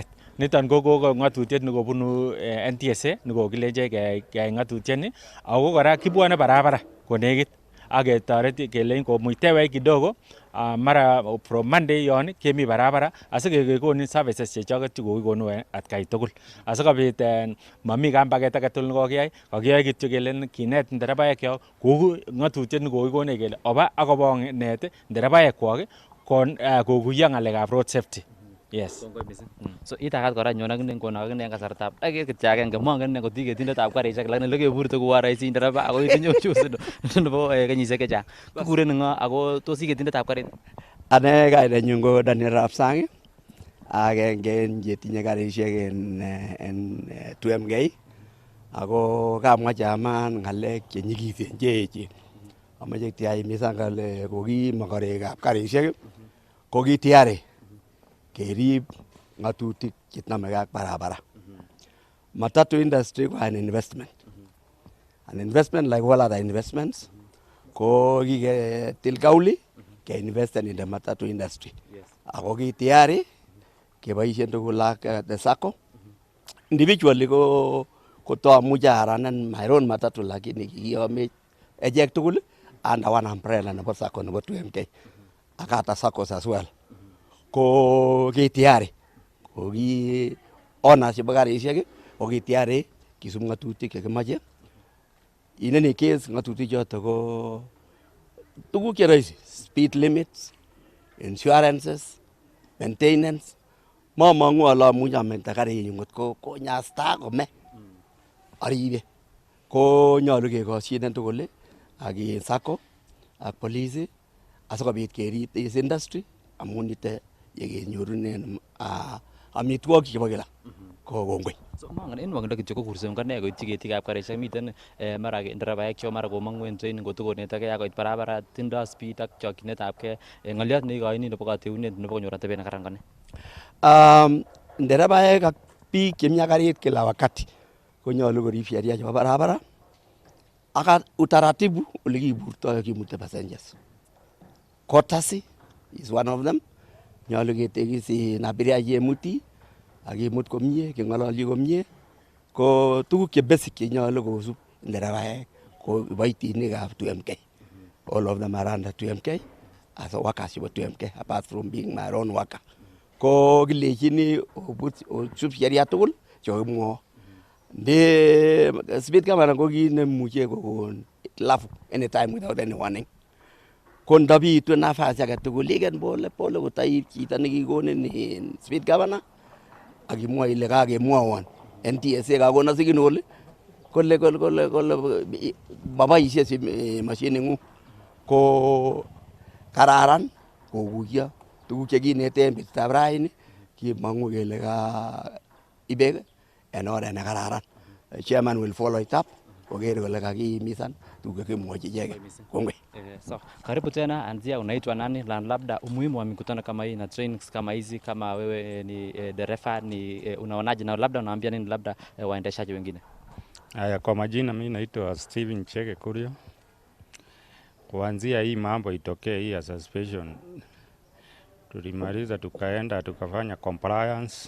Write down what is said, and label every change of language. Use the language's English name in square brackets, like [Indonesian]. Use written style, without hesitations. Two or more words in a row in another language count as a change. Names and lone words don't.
[Kalenjin] Niton ko ngatutiet nekobunu NTSA nekokilenje keyai ngatutiet ni ako kora kibwane barabara konekit ak ketoret kelein komuitewech kidogo mara [English] from Monday [Kalenjin] yon kemi barabara asikekonin services chechoket chekokikonu atkai tugul asikobit mami kambaket agetugul nekokiyai kakiyoe kityo kelen kinet nderebaekyok kou ngatutiet nekokikonech kele oba akobo net nderebaekwok kokuyo ngalekab [English] road safety. [Kalenjin] Yes. So itakat kora nyon akine ngono akine en kasartab dakika kityo agenge mongen ne koti ketindetab karishek lakini lekeburte kou raisi ndereba ako itinye uchuzi nebo kenyisiek chechang kikuren ngo ako tos ketindetab karit Ane kainenyun ko Daniel Rapsang agenge en chetinye karishek en TUMK ako kamwa chaman ngalek chenyikisen cheechen amache tiaimisan kole koki mokorikab karishek ko kitiare kerib ngatutik chenomegei ak barabara. [English] Matatu industry ko an investment. An investment like all other investments. [Kalenjin] Ko kiketil kauli ke investen [English] in the matatu industry. [Kalenjin] Ako kitiari keboisien tugul ak [English] the Sacco. [Kalenjin] Individually ko toamuche aranan [English] my own matatu [Kalenjin] lakini kikiyomech echek tugul [English] under one umbrella [Kalenjin] nebo Sacco nebo TUMK. [English] Ak other Saccos as well. [Kalenjin] Ko kitiari ko ki owners chebo karishek ko kitiari kisub ngatutik chekimache. [English] In any case [Kalenjin] ngatutik choto ko tuguk che rahisi, [English] speed limits, insurances, maintenance. [Kalenjin] Mamangu ala amuche amekta karinyu ngot ko nyasta kome aribe ko nyolu kekosyinen tugul ak Sacco ak police asikobit kerib [English] this industry [Kalenjin] amun ite yekenyorunen amitwogik chebo kila ko kongoi. So mangen en wakindo kityo ko kursen kane koityi ketikab karishek miten mara nderebaek cho mara komangu en training kotokonetege akoit barabara tindo speed ak chokyinetab ke ngoliot neikoini nebo kateunet nebo konyor atebet nekaran kone. Nderebaek ak biik chemi ak karit kila wakati konyolu korib sheria chebo barabara ak utaratibu ole kiburto kimute passengers. [English] Courtesy is one of them. [Kalenjin] Nyolu ketekisi abiria chemuti akimut komie keng'ololji komie ko tuguk che basic chenyolu kosub nderebaek ko kiboitinikab TUMK. [English] All of them are under TUMK as a workers chebo TUMK apart from being my own worker. [Kalenjin] Ko kilechini osub sheria tugul chekokimwoi. Nde [English] speed camera [Kalenjin] ko kit nemuche kokon lafu [English] anytime without any warning. [Kalenjin] Ko ndabitu nafasi age tugul igen pole pole kotaib chito nekikonin [English] speed governor [Kalenjin] akimwa ile kakemwowon NTSA kakona signal kole maboisie mashinit ng'ung ko kararan kokuyo tuguk chekineten betutab raini kimong'u kele ibek en oret nekararan. [English] Chairman will follow it up [Kalenjin] koker kole kakihimisan tuguk chekimwochi icheket. Kongoi. [Swahili] So, karibu tena anzia unaitwa nani na labda umuhimu wa mikutano kama hii na trainings kama hizi kama wewe ni dereva ni unaonaje na labda unaambia nini labda waendeshaji wengine? Haya, kwa majina mimi naitwa Steven Chege Kurio. Kuanzia hii mambo itokee hii ya suspension tulimaliza tukaenda tukafanya compliance.